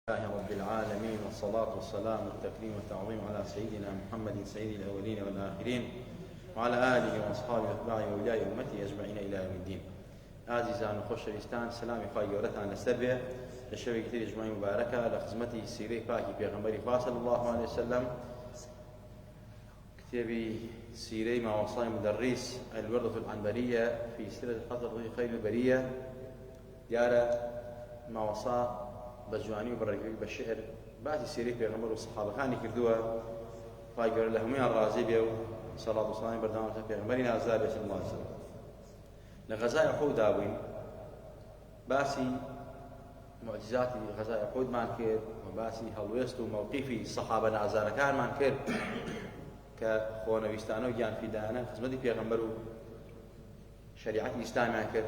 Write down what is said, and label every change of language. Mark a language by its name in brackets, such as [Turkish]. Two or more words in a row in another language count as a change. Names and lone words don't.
[Arabic] لله رب العالمين، والصلاة والسلام والتكريم والتعظيم على سيدنا محمد سيد الأولين والآخرين وعلى آله وأصحابه وأتباعه وأولياء أمته أجمعين إلى يوم الدين. [Central Kurdish] عزيزان وخۆشەویستان، سلامی خوای گەورەتان لەسەر بێ لە شەوێکی تری جمعی مبارەکە لە خزمەتی سیرەی پاکی پێغەمبەری خوا [Arabic] صلی الله عليه وسلم، [Central Kurdish] کتێبی سیرەی ماوەسای مدەڕیس الوردة العنبرية في سيرة حضرة خير البرية. دیارە ماوەسا بە جوانی و بەڕێگری بە شعر باسی سیرەی پێغەمبەر و سەحابەکانی کردووە. خوای گەورە لە هەموویان ڕازی بێ و سەڵات و سەلامی بەردەوامەتە پێغەمبەری نازدار بێت [Arabic] صلی الله عليه وسلم. [Central Kurdish] لە غەزای ئوحوددا بووین، باسی معجزاتی غەزای ئوحودمان کرد و باسی هەڵوێست و مەوقیفی سەحابە نازارەکانمان کرد کە خۆنەویستانە و گیانفیدانە خزمەتی پێغەمبەر و شریعەتی ئیسلامیان کرد.